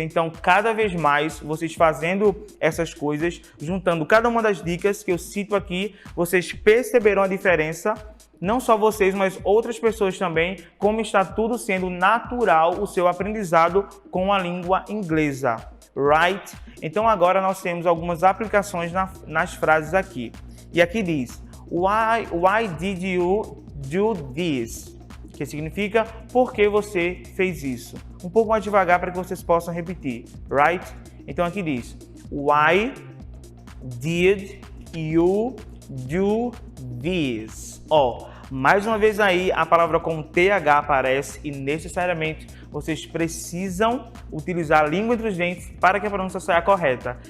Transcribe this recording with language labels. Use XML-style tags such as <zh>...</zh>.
<pt>Então, cada vez mais, vocês fazendo essas coisas, juntando cada uma das dicas que eu cito aqui, vocês perceberão a diferença, não só vocês, mas outras pessoas também, como está tudo sendo natural o seu aprendizado com a língua inglesa, right? Então, agora nós temos algumas aplicações nas frases aqui. E aqui diz,</pt> <en>Why did you do this?</en> <pt>Que significa, por que você fez isso? Um pouco mais devagar para que vocês possam repetir, right? Então aqui diz,</pt> <en>Why did you do this?</en> <pt>Mais uma vez aí a palavra com TH aparece e necessariamente vocês precisam utilizar a língua entre os dentes para que a pronúncia saia correta.</pt>